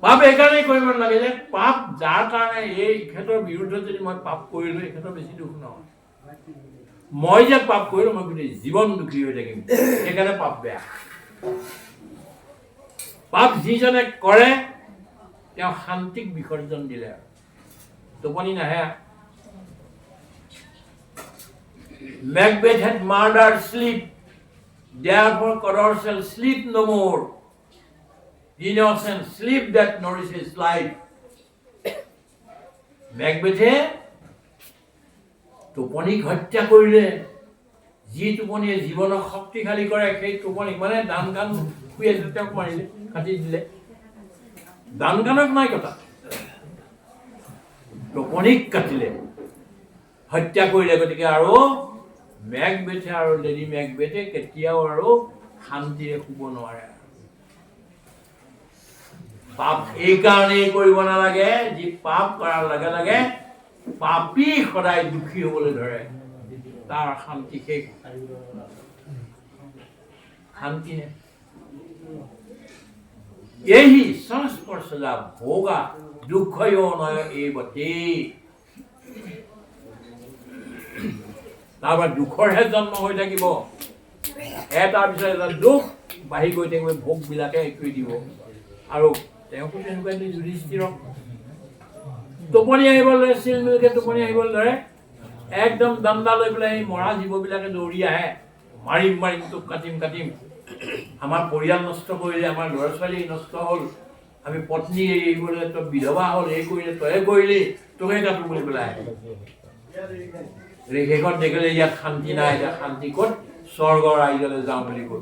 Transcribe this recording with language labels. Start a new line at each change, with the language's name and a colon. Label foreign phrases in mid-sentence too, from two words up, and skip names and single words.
Assamese: পাপ এইকাৰণেই কৰিব নালাগে যে পাপ যাৰ কাৰণে এই ইখেতৰ বিৰুদ্ধত যদি মই পাপ কৰিলোঁ এখেতৰ বেছি দুখ নহয়। মই যে পাপ কৰিলোঁ মই গোটেই জীৱন দুখী হৈ থাকিম, সেইকাৰণে পাপ বেয়া। পাপ যিজনে কৰে তেওঁ শান্তিক বিসৰ্জন দিলে আৰু টোপনি নাহে।
English: Macbeth had murdered sleep, therefore Cawdor shall sleep no more. Innocent sleep that nourishes life.
Assamese: Macbethe টোপনিক হত্যা কৰিলে। যি টোপনিয়ে জীৱনক শক্তিশালী কৰে সেই টোপনিক মানে ডানকান শুই আছিল তেওঁক মাৰিলে, কাটি দিলে। ডানকানক নাই কথা, টোপনিক কাটিলে, হত্যা কৰিলে। গতিকে আৰু মেকবেথে আৰু লেডি মেকবেথে কেতিয়াও আৰু শান্তিৰে শুব নোৱাৰে। পাপ এইকাৰণেই কৰিব নালাগে, যি পাপ কৰাৰ লগে লগে পাপী সদায় দুখী হবলৈ ধৰে, তাৰ শান্তি শেষ, শান্তি নাই।
Sanskrit: यही संस्पर्शजा भोगा दुःखयो नय एवते।
Assamese: তাৰপৰা দুখৰহে জন্ম হৈ থাকিব, এটাৰ পিছত এটা দুখ বাঢ়ি গৈ থাকিব, ভোগবিলাকে কৰি দিব। আৰু তেওঁকো তেনেকুৱা যুধিষ্ঠিৰক টোপনি আহিবলৈ ধৰে, চিলমিলকে টোপনি আহিবলৈ ধৰে, একদম দণ্ডা লৈ পেলাই এই মৰা জীৱবিলাকে দৌৰি আহে, মাৰিম মাৰিম, তোক কাটিম কাটিম, আমাৰ পৰিয়াল নষ্ট কৰিলে, আমাৰ ল'ৰা ছোৱালী নষ্ট হ'ল, আমি পত্নী এৰিবলৈ তই বিধৱা হ'ল, এই কৰিলে তয়ে কৰিলি, তোকে কাটো বুলি পেলাই শেষত দেখিলে ইয়াত শান্তি নাই, এতিয়া শান্তি ক'ত, স্বৰ্গৰ ৰাজ্যলৈ যাওঁ বুলি ক'লো।